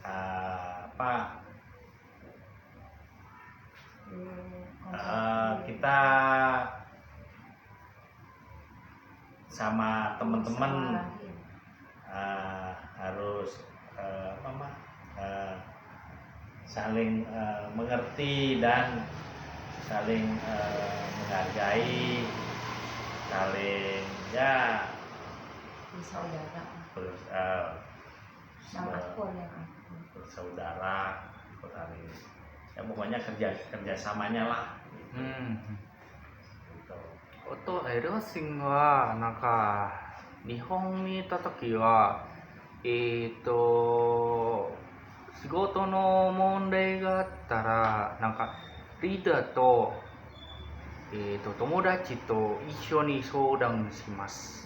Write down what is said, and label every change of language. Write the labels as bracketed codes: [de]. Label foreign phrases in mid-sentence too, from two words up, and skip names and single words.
[id] Kita sama teman-teman harus saling mengerti dan saling menghargai, saling ya Bersaudara. Yang aku. bersaudara, saling ya pokoknya kerjasamanya lah. Gitu. [ja] エルシンはなんか日本にいた時は仕事の問題があったらなんかリーダーと友達と一緒に相談します。